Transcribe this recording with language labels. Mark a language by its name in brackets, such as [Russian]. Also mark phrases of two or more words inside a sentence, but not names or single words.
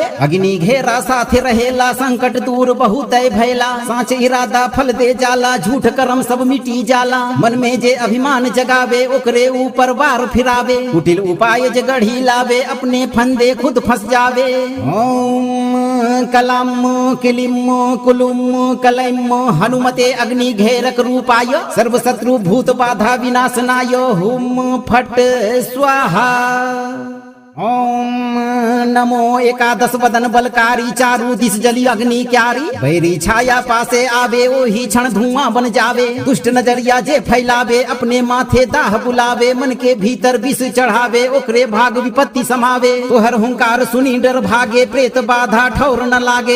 [Bhojpuri] अग्नि घेरा साथे रहेला संकट दूर बहुत भैला। साँच इरादा फल दे जाला झूठ कर्म सब मिटी जाला। मन में जे अभिमान जगावे ओकरे ऊपर वार फिरावे। कुटिल उपाय जे गढ़ी लावे अपने फंदे खुद फंस जावे। [Sanskrit] ओम कलम किलिम कुलुम कलैम हनुमते अग्नि घेरक रूपाय सर्व शत्रु भूत बाधा विनाशनाय हुम फट स्वाहा। ओम नमो [Bhojpuri] एकादश वदन बलकारी चारु दिस जली अग्नि क्यारी। बैरी छाया पासे आवे ओही क्षण धुआं बन जावे। दुष्ट नजरिया जे फैलावे अपने माथे दाह बुलावे। मन के भीतर विष चढ़ावे ओकरे भाग विपत्ति समावे। तोहर हुंकार सुनी डर भागे प्रेत बाधा ठौर न लागे।